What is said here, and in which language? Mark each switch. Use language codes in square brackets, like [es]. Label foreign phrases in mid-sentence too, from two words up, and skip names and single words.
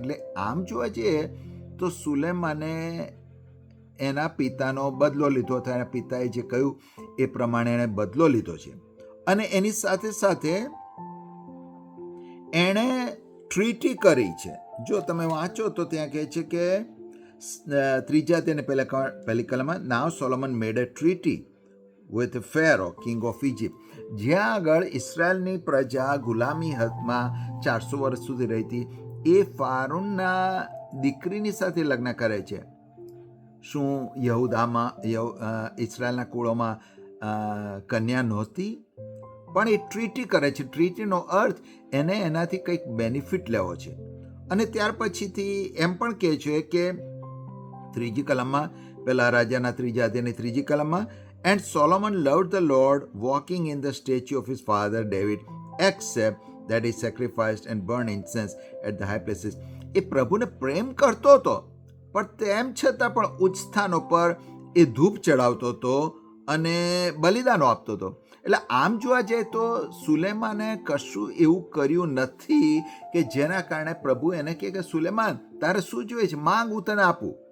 [gu] એટલે આમ જોવા જઈએ તો સુલેમાને એના પિતાનો બદલો લીધો હતો. એના પિતાએ જે કહ્યું એ પ્રમાણે એણે બદલો લીધો છે. અને એની સાથે સાથે એણે ટ્રીટી કરી છે. જો તમે વાંચો તો ત્યાં કહે છે કે 3 અધ્યાયની પહેલી કલમમાં, [en] Now Solomon made a treaty with Pharaoh, king of Egypt. [gu] જ્યાં આગળ ઇસરાયલની પ્રજા ગુલામી હાથમાં 400 વર્ષ સુધી રહી હતી, એ ફારૂનના દીકરીની સાથે લગ્ન કરે છે. શું યહૂદામાં ઇસરાયલના કુળોમાં કન્યા નહોતી? પણ એ ટ્રીટી કરે છે. ટ્રીટીનો અર્થ એને એનાથી કંઈક બેનિફિટ લેવો છે. અને ત્યાર પછીથી એમ પણ કહે છે કે 3જી કલમમાં, પહેલા રાજાના 3 અધ્યાયની 3જી કલમમાં, [en] And Solomon loved the Lord, walking in the statue of his father David, except that he sacrificed and burned incense at the high places. [gu] એ પ્રભુને પ્રેમ કરતો હતો, પણ તેમ છતાં પણ ઉચ્ચ સ્થાનો પર એ ધૂપ ચડાવતો હતો અને બલિદાનો આપતો હતો. એટલે આમ જોવા જાય તો સુલેમાને કશું એવું કર્યું નથી કે જેના કારણે પ્રભુ એને કહે કે સુલેમાન, તારે શું જોઈએ છે, માંગ, હું તને આપું.